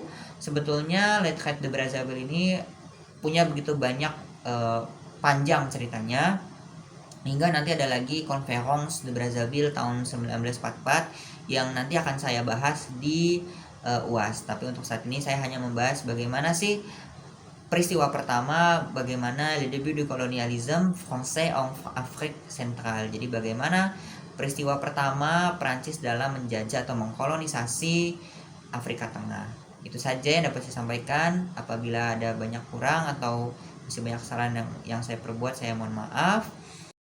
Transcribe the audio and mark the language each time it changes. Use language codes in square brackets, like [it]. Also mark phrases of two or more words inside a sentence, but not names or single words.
[id] Sebetulnya Le Traité de Brazzaville ini punya begitu banyak panjang ceritanya, hingga nanti ada lagi Conference de Brazzaville tahun 1944 yang nanti akan saya bahas di UAS. Tapi untuk saat ini saya hanya membahas bagaimana sih peristiwa pertama, bagaimana [fr] le début du colonialisme français en Afrique centrale. [id] Jadi bagaimana peristiwa pertama Prancis dalam menjajah atau mengkolonisasi Afrika Tengah. Itu saja yang dapat saya sampaikan. Apabila ada banyak kurang atau masih banyak kesalahan yang saya perbuat, saya mohon maaf.